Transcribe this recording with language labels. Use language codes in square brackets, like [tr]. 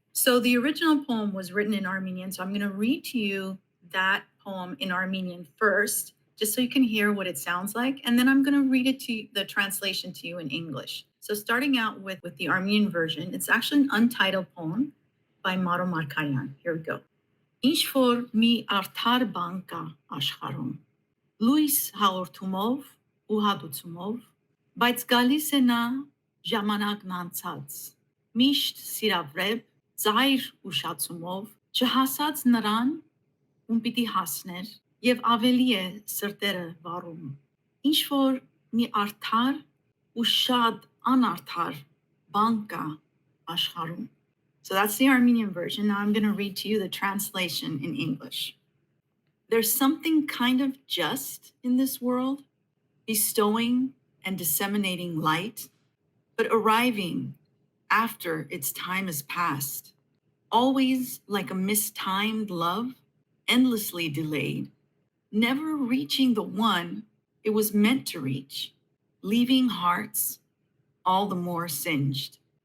[en] So the original poem was written in Armenian, so I'm going to read to you that poem in Armenian first, just so you can hear what it sounds like, and then I'm going to read it to the translation to you in English. So starting out with the Armenian version, it's actually an untitled poem by Maro Markaryan. Here we go. [hy] Ինչ որ մի արդար բան կա աշխարհում, լույս հաղորդումով ու հատուցումով, բայց գալիս է նա ժամանակն անցած, միշտ սիրավրեպ, ծայր ուշացումով, չհասած նրան, ում պիտի հասներ, եւ ավելի է սրտերը վառում։ Ինչ որ մի արդար ու շատ անարդար բան կա աշխարհում. [en] So that's the Armenian version. Now I'm going to read to you the translation in English. There's something kind of just in this world, bestowing and disseminating light, but arriving after its time has passed, always like a mistimed love, endlessly delayed, never reaching the one it was meant to reach, leaving hearts all the more singed.